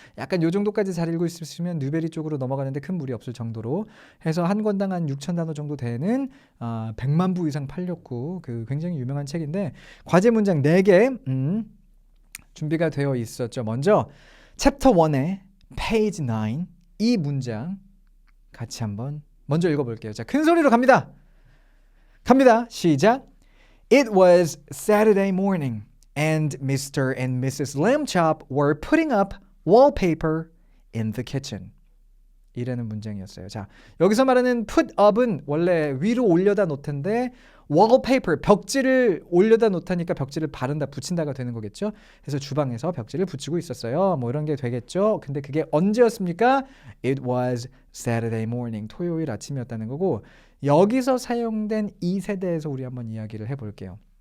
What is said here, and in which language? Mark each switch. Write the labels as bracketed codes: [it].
[ko] 약간 요 정도까지 잘 읽고 있으면 뉴베리 쪽으로 넘어가는데 큰 무리 없을 정도로 해서 한 권당 한 6,000단어 정도 되는 100만 부 이상 팔렸고 그 굉장히 유명한 책인데 과제 문장 4개 준비가 되어 있었죠. 먼저 챕터 1의 페이지 9 이 문장 같이 한번 먼저 읽어볼게요. 자, 큰 소리로 갑니다. 시작. [en] It was Saturday morning and Mr. and Mrs. Lamb Chop were putting up wallpaper in the kitchen. [ko] 이라는 문장이었어요. 자, 여기서 말하는 put up은 원래 위로 올려다 놓던데 wallpaper, 벽지를 올려다 놓다니까 벽지를 바른다, 붙인다가 되는 거겠죠. 그래서 주방에서 벽지를 붙이고 있었어요. 뭐 이런 게 되겠죠. 근데 그게 언제였습니까? [en] It was Saturday morning, [ko] 토요일 아침이었다는 거고 여기서 사용된 이 세대에서 우리 한번 이야기를 해볼게요.